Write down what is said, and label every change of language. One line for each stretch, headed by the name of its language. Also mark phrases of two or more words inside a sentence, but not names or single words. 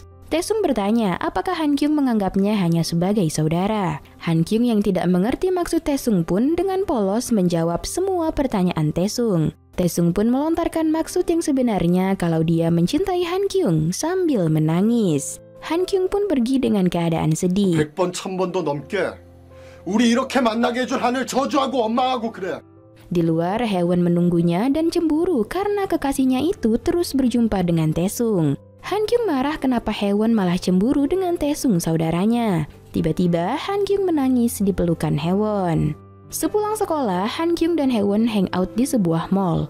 Indonesian: Taesung bertanya apakah Han Kyung menganggapnya hanya sebagai saudara. Han Kyung yang tidak mengerti maksud Taesung pun dengan polos menjawab semua pertanyaan Taesung. Taesung pun melontarkan maksud yang sebenarnya kalau dia mencintai Han Kyung sambil menangis. Han Kyung pun pergi dengan keadaan sedih.
Korean: 100번, 1000번도 넘게 우리 이렇게 만나게 해줄 한을 저주하고 원망하고 그래.
Indonesian: Di luar, Haewon menunggunya dan cemburu karena kekasihnya itu terus berjumpa dengan Taesung. Han Kyung marah kenapa Haewon malah cemburu dengan Taesung saudaranya. Tiba-tiba Han Kyung menangis di pelukan Haewon. Sepulang sekolah, Han Kyung dan Haewon hangout di sebuah mall.